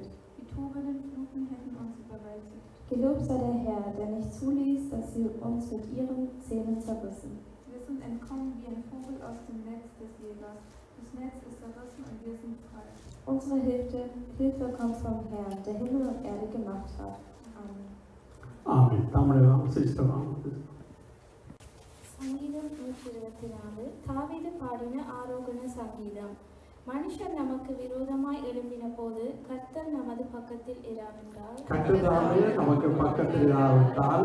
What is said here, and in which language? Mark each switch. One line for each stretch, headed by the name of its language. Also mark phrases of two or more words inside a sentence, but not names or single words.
German: Die tobenden Fluten hätten uns überwältigt. Gelobt sei der Herr, der nicht zuließ, dass sie uns mit ihren Zähnen zerrissen. Wir sind entkommen wie ein Vogel aus dem Netz des Jägers. Das Netz ist zerrissen und wir sind frei. Unsere Hilfe kommt vom Herrn, der Himmel und Erde gemacht hat. Amen.
Tamil: ஆமென். தமிழ் சிஸ்டம் சங்கீதம் 124. தாவீது பாடின ஆரோகண சங்கீதம். மனுஷர் நமக்கு விரோதமாய் எழும்பின போது கர்த்தர் நமது பக்கத்தில் இராவிட்டால், நமக்கு பக்கத்தில் இராவிட்டால்